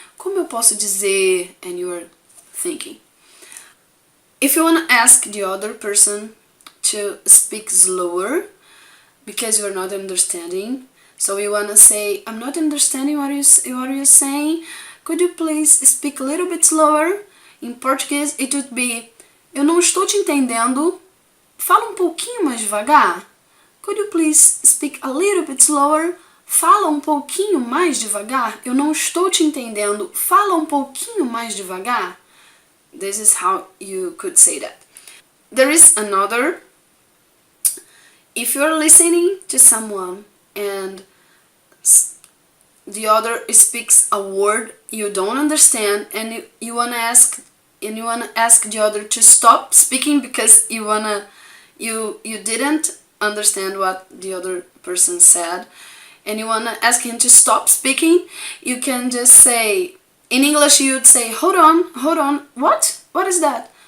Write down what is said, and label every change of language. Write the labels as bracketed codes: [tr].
[pt] Como eu posso dizer, [en] and you are thinking. If you want to ask the other person to speak slower because you're not understanding, so you want to say, I'm not understanding what you're saying, could you please speak a little bit slower? In Portuguese, it would be, [pt] eu não estou te entendendo, fala um pouquinho mais devagar. [en] Could you please speak a little bit slower? [pt] Fala um pouquinho mais devagar. Eu não estou te entendendo. Fala um pouquinho mais devagar. [en] This is how you could say that. There is another. If you're listening to someone and the other speaks a word you don't understand and you wanna ask the other to stop speaking because you didn't understand what the other person said and you wanna ask him to stop speaking, you can just say, in English you'd say, hold on, what is that?